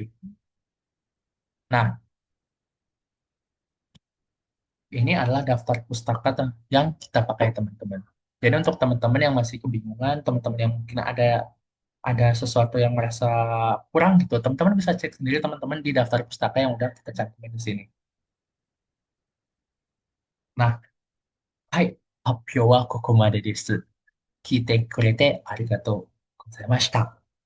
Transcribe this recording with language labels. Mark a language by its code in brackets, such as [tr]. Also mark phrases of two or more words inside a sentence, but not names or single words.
[id] Nah, ini adalah daftar pustaka yang kita pakai teman-teman. Jadi untuk teman-teman yang masih kebingungan, teman-teman yang mungkin ada sesuatu yang merasa kurang gitu, teman-teman bisa cek sendiri teman-teman di daftar pustaka yang udah kita cantumin di sini. Nah, hai, [ja] 発表はここまでです。聞いてくれてありがとうございました。